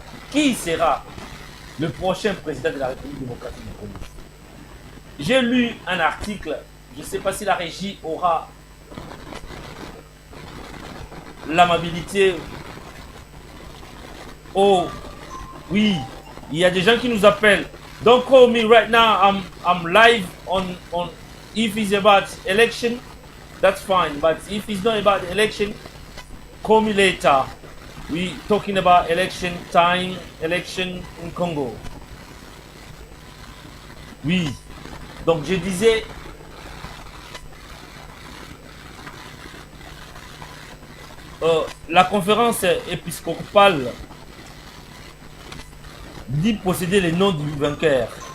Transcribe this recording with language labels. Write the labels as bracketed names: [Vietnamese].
[French] Qui sera le prochain président de la République démocratique du Congo? J'ai lu un article, je ne sais pas si la régie aura l'amabilité. Oh, oui, il y a des gens qui nous appellent. [English] Don't call me right now. I'm live on if it's about election, that's fine. But if it's not about election, call me later. We talking about election time, election in Congo. [French] Oui. Donc je disais, la conférence épiscopale dit posséder les noms du vainqueur.